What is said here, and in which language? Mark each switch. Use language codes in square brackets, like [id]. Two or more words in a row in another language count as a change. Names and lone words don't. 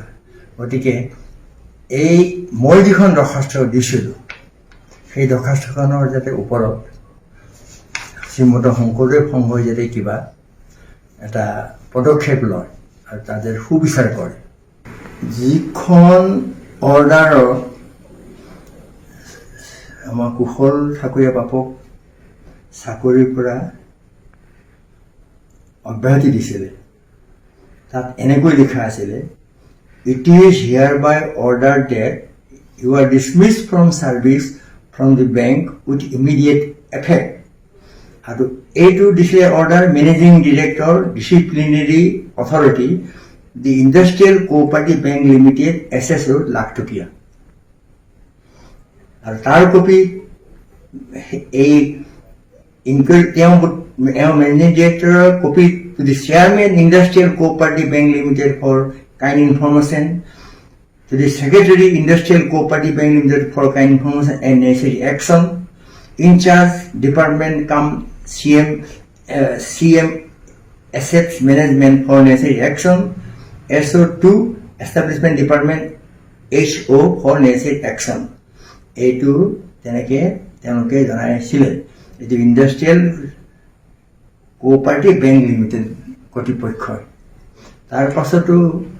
[as] গতিকে এই মই যিখন দৰখাস্ত দিছিলোঁ, সেই দৰখাস্তখনৰ যাতে ওপৰত শ্ৰীমন্ত শংকৰদেৱ সংঘই যাতে কিবা এটা পদক্ষেপ লয় আৰু তাতে সুবিচাৰ কৰে। যিখন অৰ্ডাৰত আমাৰ কুশল ঠাকুৰীয়া বাপক চাকৰিৰ পৰা অব্যাহতি দিছিলে, তাত এনেকৈ লিখা আছিলে, [en] "It is hereby ordered that you are dismissed from service from the bank with immediate effect." [as] আৰু এইটো দিছিলে অৰ্ডাৰ [en] managing director disciplinary authority the Industrial Cooperative Bank Limited [as] SS ৰোড লাখটকীয়া। আৰু তাৰ কপি এই তেওঁ মেনেজিং ডিৰেক্টৰৰ [en] copy to the chairman Industrial Cooperative Bank Limited for kind information, to the Secretary Industrial Cooperative Bank Limited for kind information and necessary action, in charge department come CM Assets Management for necessary action, SO2 Establishment Department HO for necessary action. [as] এইটো তেনেকৈ তেওঁলোকে জনাইছিলে। এইটো ইণ্ডাষ্ট্ৰিয়েল কোঅপাৰেটিভ বেংক লিমিটেড কৰ্তৃপক্ষই। তাৰ পাছতো